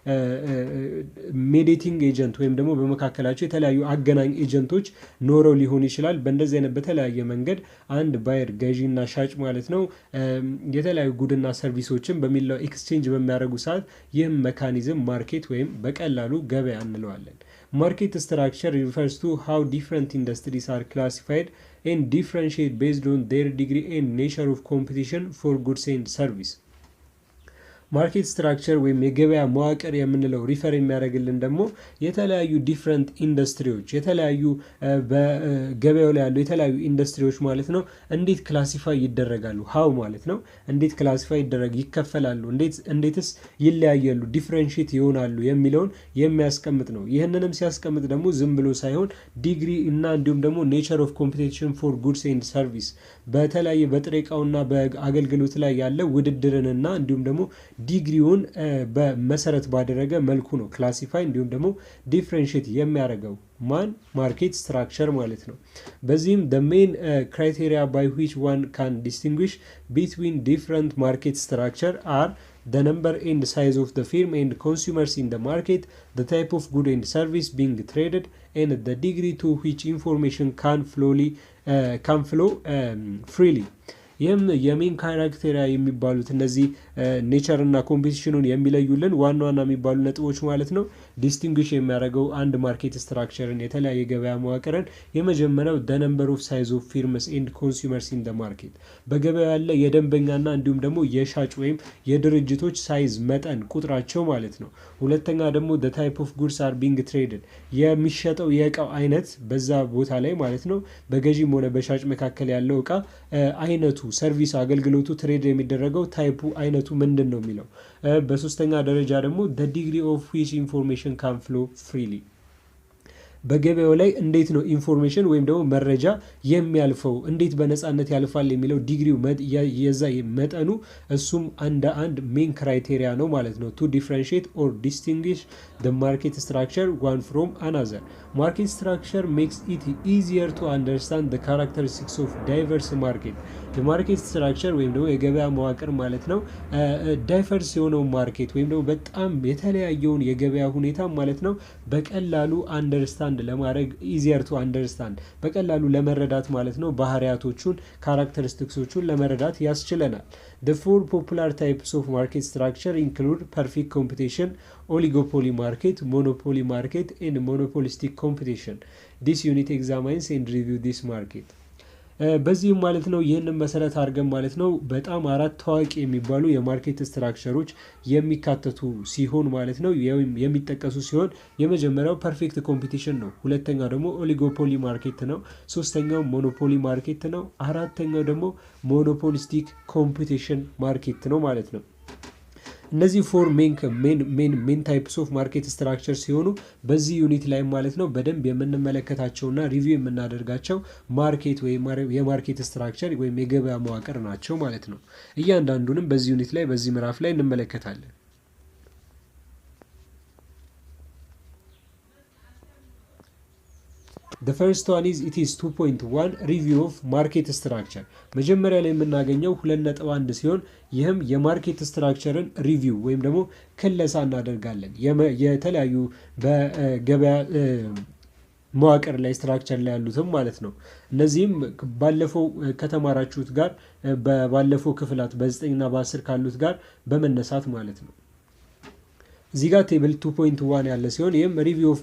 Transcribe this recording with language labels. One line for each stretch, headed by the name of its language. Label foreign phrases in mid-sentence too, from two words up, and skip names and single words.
English: mediating agent
Amharic: ወይም ደግሞ በመካከላቸው የተለያዩ አገናኝ ኤጀንቶች ኖረው ሊሆን ይችላል። በእንደዚህ አይነት በተለያየ መንገድ አንድ ባየር ገዢና ሻጭ ማለት ነው የተለያዩ ጉድና ሰርቪሶችን በሚለው ኤክስቼንጅ በሚያደርጉ ሰዓት ይህም ሜካኒዝም ማርኬት ወይም በቀላሉ ገበያ እንለዋለን።
English: market structure refers to how different industries are classified and differentiate based on their degree and nature of competition for goods and service. market structure
Amharic: ወይም የገበያ መዋቅር የምንለው ሪፈር የሚያደርግልን ደግሞ የተለያዩ ዲፍረንት ኢንዱስትሪዎች የተለያዩ በገበያው ላይ ያሉ የተለያዩ ኢንዱስትሪዎች ማለት ነው እንዴት ክላሲፋይ ይደረጋሉ፣ ሃው ማለት ነው እንዴት ክላሲፋይ ይከፈላሉ፣ እንዴትስ ይለያያሉ፣ ዲፍረንሺየት ይሆናሉ የሚለውን የሚያስቀምጥ ነው። ይህንንም ሲያስቀምጥ ደግሞ ዝም ብሎ ሳይሆን ዲግሪ እና እንዲሁም ደግሞ
English: nature of competition for goods and service
Amharic: በተለያየ በጥሬ ዕቃውና በአገልግሎት ላይ ያለ ውድድርንና እንዲሁም ደግሞ ዲግሪውን በመሰረት ባደረገ መልኩ ነው ክላሲፋይ እንዲሁም ደግሞ ዲፍረንሺየት የሚያደርገው
English: market structure
Amharic: ማለት ነው። በዚህም
English: the main criteria by which one can distinguish between different market structure are the number and size of the firm and consumers in the market, the type of good and service being traded, and the degree to which information can flow freely.
Amharic: ይህም የሜን ካራክቴሪያ የሚባሉት እነዚህ ኔቸር እና ኮምፒቲሽኑን የሚለዩልን ዋና ዋና የሚባሉ ነጥቦች ማለት ነው። ዲስቲንጉሽ የሚያደርገው አንድ
English: market structure
Amharic: የተለያየ ገበያ መዋቅርን የመጀመሪያው
English: the number of size of firms and consumers in the market
Amharic: በገበያ ያለ የደንበኛና እንዲሁም ደግሞ የሻጭ ወይም የድርጅቶች ሳይዝ መጠን ቁጥራቸው ማለት ነው። ሁለተኛ ደግሞ
English: the type of goods are being traded
Amharic: የሚሸጠው የእቃው አይነት በዛ ቦታ ላይ ማለት ነው በገዢም ሆነ በሻጭ መካከል ያለው እቃ አይነቱ ሰርቪስ አገልግሎቱ ትሬድ የሚደረገው ታይፑ አይነቱ ምንድን ነው የሚለው። በሶስተኛ ደረጃ ደግሞ
English: the degree of which information can flow freely
Amharic: በገበያው ላይ እንዴት ነው ኢንፎርሜሽን ወይም ደግሞ መረጃ የሚያልፈው እንዴት በነፃነት ያልፋል የሚለው ዲግሪው የዛ መጠኑ እሱም አንድ
English: main criteria
Amharic: ነው ማለት ነው
English: to differentiate or distinguish the market structure one from another. Market structure makes it easier to understand the characteristics of diverse market.
Amharic: የማርኬት ስትራክቸር ወይም ደግሞ የገበያ መዋቅር ማለት ነው ዳይቨርስ የሆነው ማርኬት ወይም ደግሞ በጣም የተለያየውን የገበያ ሁኔታ ማለት ነው በቀላሉ አንደርስታንድ ለማድረግ
English: easier to understand
Amharic: በቀላሉ ለመረዳት ማለት ነው ባህሪያቶቹን ካራክተሪስቲክሶቹን ለመረዳት ያስችለናል።
English: The four popular types of market structure include perfect competition, oligopoly market, monopoly market, and monopolistic competition. This unit examines and reviews this market.
Amharic: በዚህም ማለት ነው ይህንን መሰረት አድርገን ማለት ነው በጣም 4 ታዋቂ የሚባሉ የማርኬት ስትራክቸሮች የሚካተቱ ሲሆን ማለት ነው የሚጠቀሱ ሲሆን የመጀመሪያው
English: perfect competition
Amharic: ነው። ሁለተኛው ደግሞ
English: oligopoly market
Amharic: ነው። ሶስተኛው
English: monopoly market
Amharic: ነው። አራተኛው ደግሞ
English: monopolistic competition market
Amharic: ነው ማለት ነው። እነዚህ
English: four main types of market structure
Amharic: ሲሆኑ በዚህ ዩኒት ላይ ማለት ነው በደንብ የምንመለከታቸውና ሪቪው የምናደርጋቸው ማርኬት ወይም የማርኬት ስትራክቸር ወይም የገበያ መዋቅር ናቸው ማለት ነው። እያንዳንዱንም በዚህ ዩኒት ላይ በዚህ ምዕራፍ ላይ እንመለከታለን።
English: The first one is it is 2.1 review of market structure
Amharic: መጀመሪያ ላይ የምናገኘው 2.1 ሲሆን ይህም የማርኬት ስትራክቸርን ሪቪው ወይም ደግሞ ክለሳ እናደርጋለን። የተለያዩ በገበያ መዋቅር ላይ ስትራክቸር ላይ ያሉትም ማለት ነው። እነዚህም ባለፈው ከተማራችሁት ጋር ባለፈው ክፍላት በ9 እና በ10 ካሉት ጋር በመነሳት ማለት ነው። እዚህ ጋር ቴብል 2.1 ያለ ሲሆን ይህም
English: review of